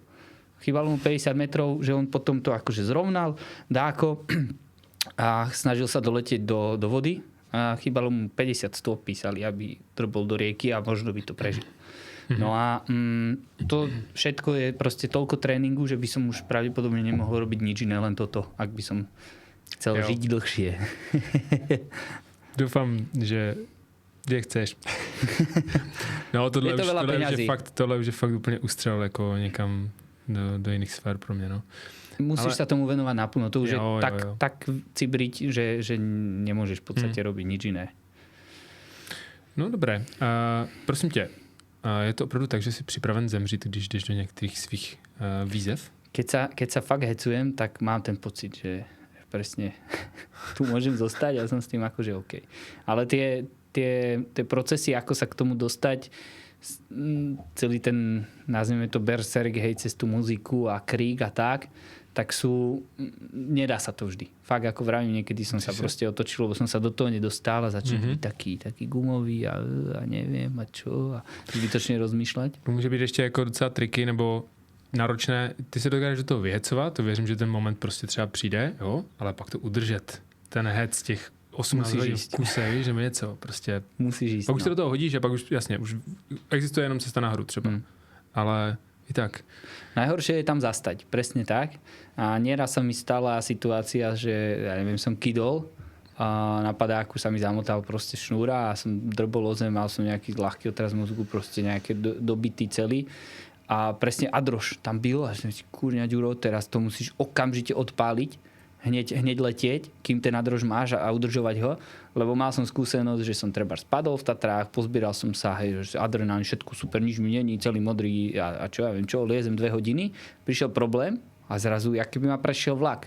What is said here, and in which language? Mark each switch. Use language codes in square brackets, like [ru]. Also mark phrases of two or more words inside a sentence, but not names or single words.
[sk] Chýbalo mu 50 metrov, že on potom to akože zrovnal, dáko a snažil sa doletieť do vody a chýbalo mu 50 stôp, písali, aby drbol do rieky a možno by to prežil. No a to všetko je proste toľko tréningu, že by som už pravdepodobne nemohol robiť nič iné, len toto, ak by som chcel žiť dlhšie. Dúfam, že chceš. [cs] No tohle už je fakt úplně ustřel jako někam do jiných sfér pro mě, no. [sk] Musíš sa tomu venovať naplno. To už je tak cibriť, že nemôžeš v podstate robiť nič iné. No dobré. [cs] Prosím tě, je to opravdu tak, že jsi připraven zemřít, když jdeš do některých svých výzev? [sk] Keď sa fakt hecujem, tak mám ten pocit, že presne tu môžem zostať a som s tým akože OK. Ale tie procesy, ako sa k tomu dostať, celý ten, nazvime to berserk, hej, cez tú muziku a krík a tak sú, nedá sa to vždy. Fakt, ako vravím, niekedy som sa proste otočil, lebo som sa do toho nedostal a začal byť taký gumový a neviem a čo a zbytočne rozmýšľať. [cs] Může být ještě jako docela triky nebo náročné. Ty se dokážeš do toho vyhecovat, to věřím, že ten moment prostě třeba přijde, jo, ale pak to udržet. Ten hec těch 18 hodin v kuse, víš, nebo něco, prostě. Musíš jíst. Pak už se do toho hodíš a pak už, jasně, už existuje jenom cesta nahoru třeba. Ale i tak. [sk] Najhoršie je tam zastať, presne tak. A nieraz sa mi stala situácia, že, ja neviem, som kydol a na padáku sa mi zamotal proste šnúra a som drbol o zem, mal som nejaký ľahký otraz mozgu, proste nejaké dobitý celý. A presne adroš tam byl a že kurňa Ďuro, teraz to musíš okamžite odpáliť, hneď letieť, kým ten adroš máš a udržovať ho, lebo mal som skúsenosť, že som treba spadol v Tatrách, pozbieral som sa, hej, že adrenálne, všetko super, nič mi není, celý modrý a čo ja viem čo, liezem 2 hodiny, prišiel problém a zrazu, jak keby ma prešiel vlak.